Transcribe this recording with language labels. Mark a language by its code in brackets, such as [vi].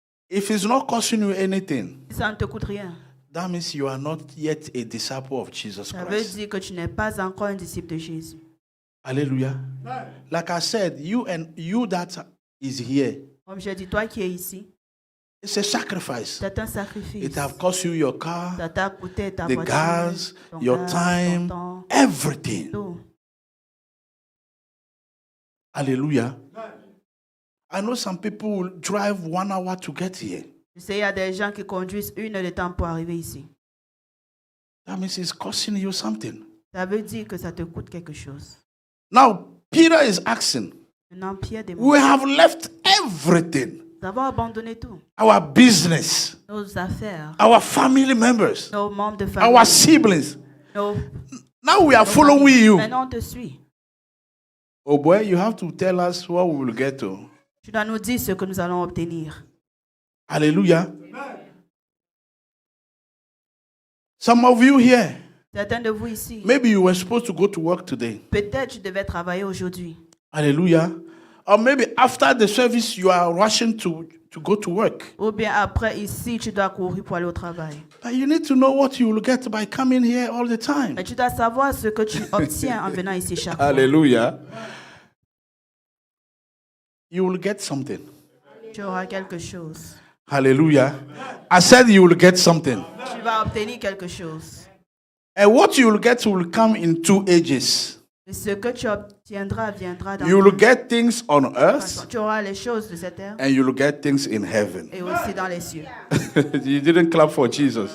[en] If it's not costing you anything, [fr] Si ça ne te coûte rien, [en] that means you are not yet a disciple of Jesus [fr] ça veut [en] Christ. [fr] dire que tu n'es pas encore un disciple de Jésus. [en] Hallelujah. Like I said, you that is here, [fr] Comme j'ai dit, toi qui es ici, [en] it's a sacrifice. [fr] c'est un sacrifice. [en] It have cost you your car, [fr] Ça t'a coûté ta [en] the [fr] voiture, [en] gas, [fr] ton [en] your [fr] gaz, [en] time, [fr] ton temps, [en] everything. [fr] tout. [en] Hallelujah. I know some people will drive 1 hour to get here. [fr] Tu sais, il y a des gens qui conduisent 1 heure de temps pour arriver ici. [en] That means it's costing you something. [fr] Ça veut dire que ça te coûte quelque chose. [en] Now, Peter is asking, [fr] Maintenant, Pierre [en] we [fr] demande, [en] have left everything, [fr] nous avons abandonné tout. [en] our business, [fr] Nos affaires, [en] our family members, [fr] nos membres de famille, [en] our siblings. [fr] nos... [en] Now we are following you. [fr] Maintenant, on te suit. [en] Oh boy, you have to tell us what we will get to. [fr] Tu dois nous dire ce que nous allons obtenir. [en] Hallelujah. Some of you here, [fr] Certains de vous ici, [en] maybe you were supposed to go to work today. [fr] peut-être tu devais travailler aujourd'hui. [en] Hallelujah. Or maybe after the service, you are rushing to go to work. [fr] Ou bien après, ici, tu dois courir pour aller au travail. [en] But you need to know what you will get by coming here all the time. [fr] Mais tu dois savoir ce que tu obtiens en venant ici chaque fois. [en] Hallelujah. You will get something. [fr] Tu auras quelque chose. [en] Hallelujah. I said you will get something. [fr] Tu vas obtenir quelque chose. [en] And what you will get will come in 2 ages. [fr] Et ce que tu obtiendras viendra dans [en] You will get things on [fr] façon. [en] earth [fr] Tu auras les choses de cette terre [en] and you will get things in heaven. [fr] et aussi dans les cieux. [en] You didn't clap for Jesus.